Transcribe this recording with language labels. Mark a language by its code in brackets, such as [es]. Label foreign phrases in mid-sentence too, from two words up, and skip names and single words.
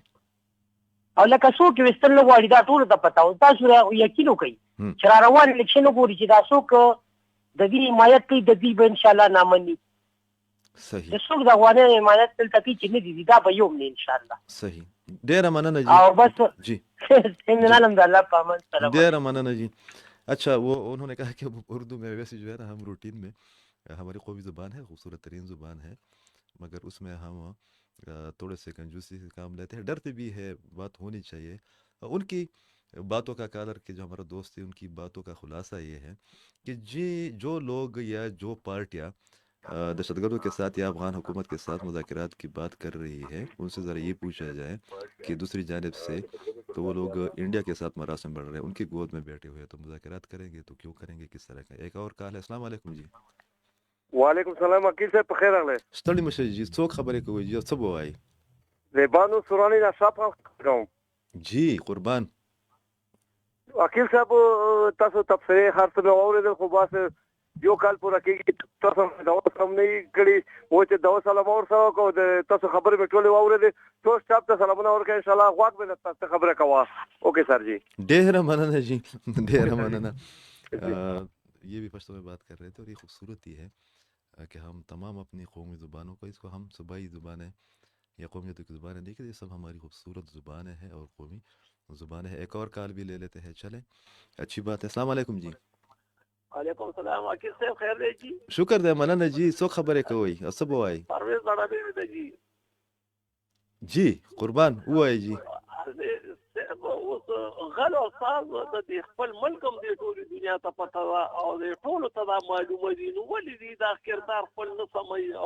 [ps] او لکه څوک چې ویستل نه غواړي دا ټولو ته پته او تاسو یقین وکړئ چې را روان الیکشن وګوري چې دا څوک د دې حمایت کوي د دې به انشاءالله نامني صحیح د څوک د افغانانو حمایت دلته کوي چې نه دي دا به یو نه انشاءالله صحیح ډېره مننه جی او بس جی الحمدللہ پامن سلام ډېره مننه جی [ur] اچھا وہ انہوں نے کہا کہ اردو میں ویسے جو ہے نا ہم روٹین میں ہماری قومی زبان ہے خوبصورت ترین زبان ہے مگر اس میں ہم تھوڑے سے کنجوسی سے کام لیتے ہیں ڈرتے بھی ہے بات ہونی چاہیے ان کی باتوں کا کالر کے جو ہمارا دوست ہے ان کی باتوں کا خلاصہ یہ ہے کہ جو لوگ یا جو پارٹیاں دہشت گردوں کے ساتھ یا افغان حکومت کے ساتھ مذاکرات کی بات کر رہی ہے ان سے ذرا یہ پوچھا جائے کہ دوسری جانب سے تو وہ لوگ انڈیا کے ساتھ مراسم بڑھ رہے ہیں ان کی گود میں بیٹھے ہوئے تو مذاکرات کریں گے تو کیوں کریں گے کس طرح کا ایک اور کال ہے [ar] السلام علیکم [ur] جی [ar] وعلیکم السلام [ps] وکیل صاحب په خیر راغلی ستړي مشه جی څوک خبرې کوي جی څه به وایي د بانو سوراني نه صاحب کوم جی قربان وکیل صاحب تاسو تفسیر هر څه واورېدل خو بس یو کال پوره کېږي تاسو دا اوس هم نه کړي و چې دا سلام اور سره کو د تاسو خبرې به ټولې واورېدې ټول سټاف ته سلامونه ورکړئ [ar] ان شاء الله [ps] غواړم به تاسو خبره کوه [en] okay sir [ps] جی ډېره مننه جی ډېره مننه [ur] یہ بھی پشتو میں بات کر رہے تھے اور یہ خوبصورتی ہے کہ ہم تمام اپنی قومی زبانوں کو اس کو ہم صوبائی زبانیں یا قومیتوں کی زبانیں دیکھیں یہ سب ہماری خوبصورت زبانیں ہیں اور قومی زبانیں ہیں ایک اور کال بھی لے لیتے ہیں چلیں اچھی بات ہے [ar] السلام علیکم [ur] جی [ar] وعلیکم السلام [ps] وکیل صاحب خیر دی جی شکر دی مننه جی څوک خبرې کوئ څه به وایي پرویز بڑابی دی جی جی قربان ووایي جی اوس غلو ساز د دې خپل ملک هم د ټولې دنیا ته پته ده او د ټولو ته دا معلومه دي نو ولې دي دا کردار خپل نه سموي او